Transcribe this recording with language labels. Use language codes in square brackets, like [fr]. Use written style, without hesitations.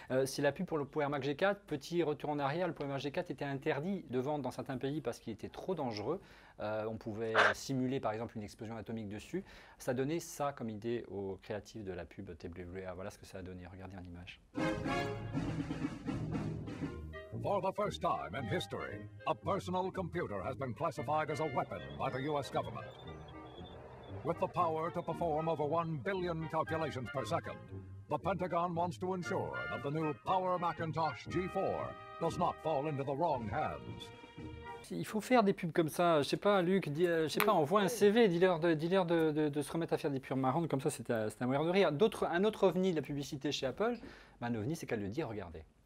[fr] C'est la pub pour le PowerMac G4. Petit retour en arrière, le PowerMac G4 était interdit de vente dans certains pays parce qu'il était trop dangereux. On pouvait simuler, par exemple, une explosion atomique dessus. Ça donnait ça comme idée aux créatifs de la pub TWA. Voilà ce que ça a donné. Regardez en image. [en] For the first time in history, a personal computer has been classified as a weapon by the U.S. government. With the power to perform over 1 billion calculations per second, the Pentagon wants to ensure that the new Power Macintosh G4 does not fall into the wrong hands. [fr] Il faut faire des pubs comme ça. Je sais pas, Luc, je sais pas, envoie un CV, dis-leur de se remettre à faire des pubs marrantes, comme ça c'était un moyen de rire. Un autre ovni de la publicité chez Apple, un ovni, c'est qu'elle le dit, regardez.